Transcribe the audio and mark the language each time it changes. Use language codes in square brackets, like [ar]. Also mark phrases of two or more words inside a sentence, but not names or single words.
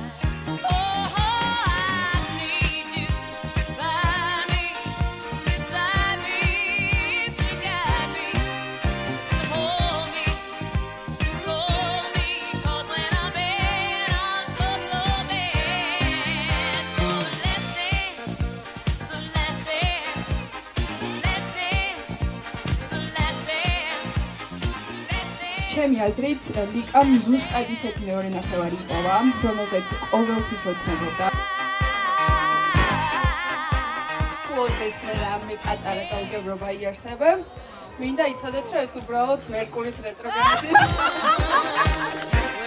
[en] Oh, I need you by me, beside me, to guide me, to hold me, to scold me, 'cause when I'm in, I'm so bad. So let's dance, let's dance, let's dance, let's dance, let's dance. [ka] ჩემი აზრით ლიკამ ზუსტად ისეთ მეორე ნახევარი იპოვა, რომელზეც ყოველთვის ოცნებობდა. კლოდეს მე რამე პატარა გაუგებრობა იარსებებს. მინდა იცოდეთ, რომ ეს უბრალოდ მერკურის რეტროგრადის